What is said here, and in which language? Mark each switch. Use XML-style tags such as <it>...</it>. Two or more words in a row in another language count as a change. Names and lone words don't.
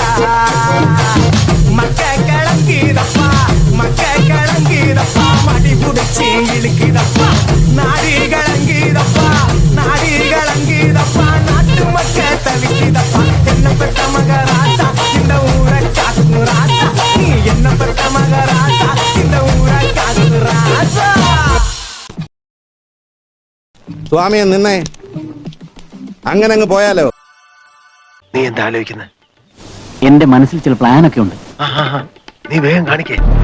<ta>மக்க கலங்குதப்பா மடி புடிச்சி இழுக்குதப்பா நாடி கலங்குதப்பா நாட்டு மக்க தவிக்குதப்பா என்ன பெத்த மகராசா இந்த ஊரை காக்கு ராசா நீ என்ன பெத்த மகராசா இந்த ஊரை காக்கு ராசா.</ta> <ml>സ്വാമിയെ നിന്നെ അങ്ങനെ അങ്ങ് പോയാലോ? നീ എന്താ ആലോചിക്കുന്നത്? എന്റെ മനസ്സിൽ ചില പ്ലാനൊക്കെ ഉണ്ട്. നീ വേഗം കാണിക്കേ.</ml>